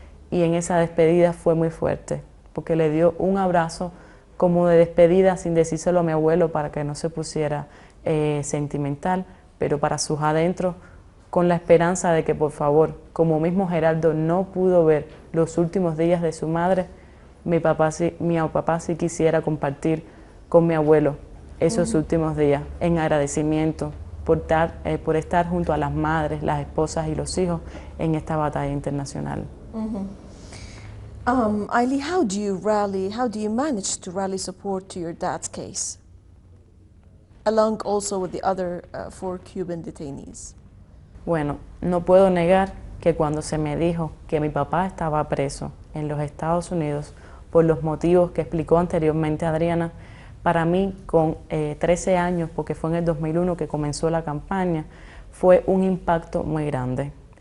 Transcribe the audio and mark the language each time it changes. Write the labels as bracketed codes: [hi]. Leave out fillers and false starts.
[es] Y en esa despedida fue muy fuerte, porque le dio un abrazo como de despedida sin decírselo a mi abuelo para que no se pusiera sentimental, pero para sus adentros, con la esperanza de que por favor, como mismo Gerardo no pudo ver los últimos días de su madre, mi papá sí quisiera compartir con mi abuelo esos últimos días en agradecimiento por estar junto a las madres, las esposas y los hijos en esta batalla internacional. [en] Ailey, how do you manage to rally support to your dad's case, along also with the other 4 Cuban detainees? [es] Bueno, no puedo negar que cuando se me dijo que mi papá estaba preso en los Estados Unidos por los motivos que explicó anteriormente Adriana, para mí con 13 años, porque fue en el 2001 que comenzó la campaña, fue un impacto muy grande.